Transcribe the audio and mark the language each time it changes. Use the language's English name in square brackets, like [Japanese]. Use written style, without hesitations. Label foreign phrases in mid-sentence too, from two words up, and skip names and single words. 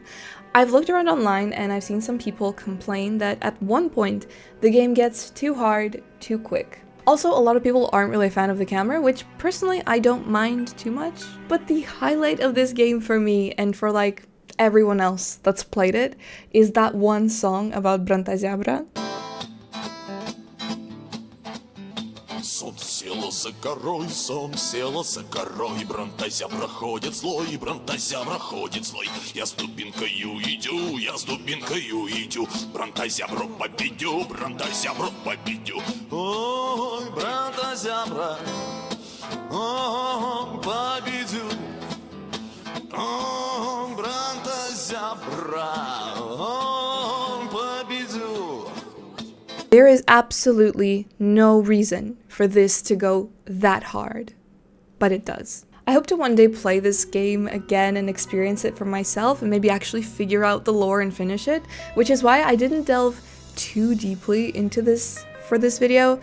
[English] I've looked around online and I've seen some people complain that at one point the game gets too hard too quick. Also, a lot of people aren't really a fan of the camera, which personally I don't mind too much. But the highlight of this game for me and for like everyone else that's played it is that one song about Brantazябra. [Russian] Сон села за горой, Брантазябра ходит злой, Брантазябра ходит злой. Я с дубинкою идю, Брантазябру победю, Брантазябру победю. Ой, Брантазябра, ой, победю, ой, Брантазябра, ой, победю. [English] There is absolutely no reason for this to go that hard, but it does. I hope to one day play this game again and experience it for myself and maybe actually figure out the lore and finish it, which is why I didn't delve too deeply into this for this video.